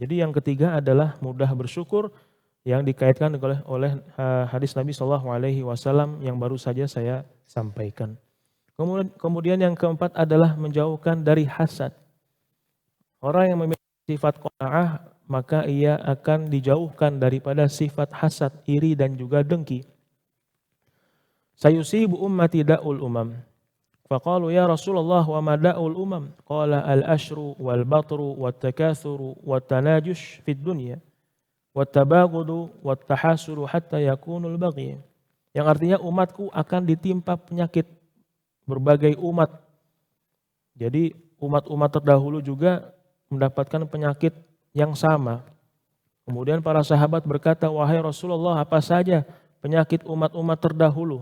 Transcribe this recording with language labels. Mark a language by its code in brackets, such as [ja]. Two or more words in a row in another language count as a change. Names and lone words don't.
[id] Jadi yang ketiga adalah mudah bersyukur, yang dikaitkan oleh hadis Nabi SAW yang baru saja saya sampaikan. Kemudian yang keempat adalah menjauhkan dari hasad. Orang yang memiliki sifat qanaah, maka ia akan dijauhkan daripada sifat hasad, iri dan juga dengki. [ar] سيصيب أمتي داء الأمم فقالوا يا رسول الله وما داء الأمم? قال الأشر والبطر والتكاثر والتناجش في الدنيا والتباغض والتحاسد حتى يكون البغي. [id] Yang artinya umatku akan ditimpa penyakit berbagai umat. Jadi umat-umat terdahulu juga mendapatkan penyakit yang sama. Kemudian para sahabat berkata, wahai Rasulullah, apa saja penyakit umat-umat terdahulu?